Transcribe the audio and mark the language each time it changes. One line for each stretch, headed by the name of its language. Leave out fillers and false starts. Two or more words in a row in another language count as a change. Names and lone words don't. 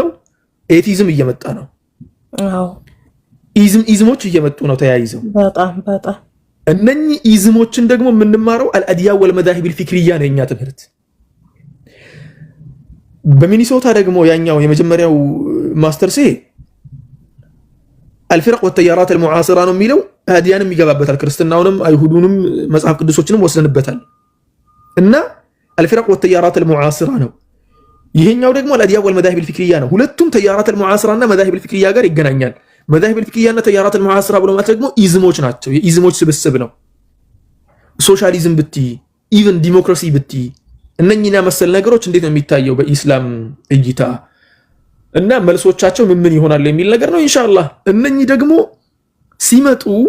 Amharic: ኤቲዝም እየመጣ ነው። አዎ ኢዝሞች እየመጡ ነው ተያይዘው በጣም እነኚህ ኢዝሞችን ደግሞ የምንማረው
Arabic: الأديان والمذاهب الفكرية
Amharic: ነው የኛ ትምህርት። በሚኒሶታ ደግሞ ያኛው የመጀመሪያው ማስተርሴ
Arabic: الفرق والتيارات المعاصره
Amharic: ነው የሚለው አዲያንም ይገባበታል፣ ክርስትናውንም አይሁዱንም መጽሐፍ ቅዱሶችንም ወስደንበታል። እና
Arabic: الفرق والتيارات المعاصره
Amharic: ነው። ይሄኛው ደግሞ
Arabic: الاديان والمذاهب الفكريه
Amharic: ነው። ሁለቱም
Arabic: تيارات المعاصرة
Amharic: እና
Arabic: مذاهب الفكريه
Amharic: ጋር ይገናኛል።
Arabic: مذاهب الفكريه
Amharic: እና
Arabic: تيارات المعاصرة
Amharic: ብሎ ማለት ደግሞ ኢዝሞች ናቸው። የኢዝሞች ስብስብ ነው። ሶሻሊዝም
English: but even
Amharic: ዲሞክራሲ ብቲ እነኚህና መሰል ነገሮች እንዴት ነው የሚታየው በኢስላም እይታ እና መልሶቻቸው ምን ይሆናል የሚል ነገር ነው ኢንሻአላህ። እነኚህ ደግሞ ሲመጡ